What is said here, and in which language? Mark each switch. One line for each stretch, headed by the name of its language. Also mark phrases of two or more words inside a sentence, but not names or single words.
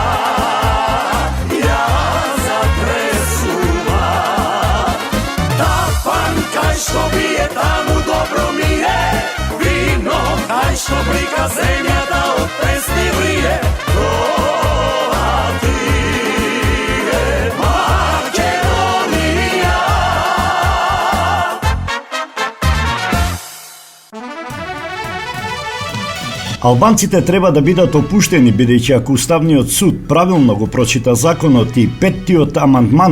Macedonian: Ја затресува, тапан кај што пие, таму добро ми е, вино кај што блика земјата од песми лие. Албанците треба да бидат опуштени, бидејќи ако Уставниот суд правилно го прочита законот и петтиот амандман